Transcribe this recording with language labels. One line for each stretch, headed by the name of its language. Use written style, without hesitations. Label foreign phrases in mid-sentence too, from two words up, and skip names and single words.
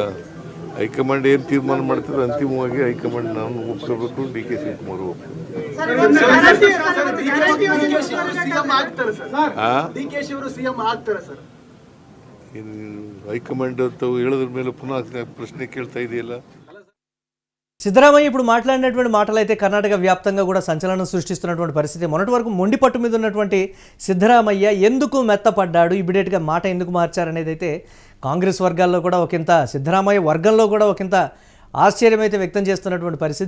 Kannada: ಹೈಕಮಾಂಡ್ ಏನು ತೀರ್ಮಾನ ಮಾಡ್ತಾರೆ ಅಂತಿಮವಾಗಿ ಹೈಕಮಾಂಡ್ ನಾನು ಒಪ್ಕೋಬೇಕು. ಡಿ.ಕೆ. ಶಿವಕುಮಾರ್ ಹೈಕಮಾಂಡ್ ಅಂತ ಹೇಳೋದ್ರ ಮೇಲೆ ಪುನಃ ಪ್ರಶ್ನೆ ಕೇಳ್ತಾ ಇದೆಯಲ್ಲ.
Telugu: సిద్ధరామయ్య ఇప్పుడు మాట్లాడినటువంటి మాటలు అయితే కర్ణాటక వ్యాప్తంగా కూడా సంచలనం సృష్టిస్తున్నటువంటి పరిస్థితి. మొన్నటి వరకు మొండి పట్టు మీద ఉన్నటువంటి సిద్ధరామయ్య ఎందుకు మెత్తపడ్డాడు, ఇమీడియట్గా మాట ఎందుకు మార్చారనేది అయితే కాంగ్రెస్ వర్గాల్లో కూడా ఒకంత, సిద్ధరామయ్య వర్గంలో కూడా ఒకంత ఆశ్చర్యం అయితే వ్యక్తం చేస్తున్నటువంటి పరిస్థితి.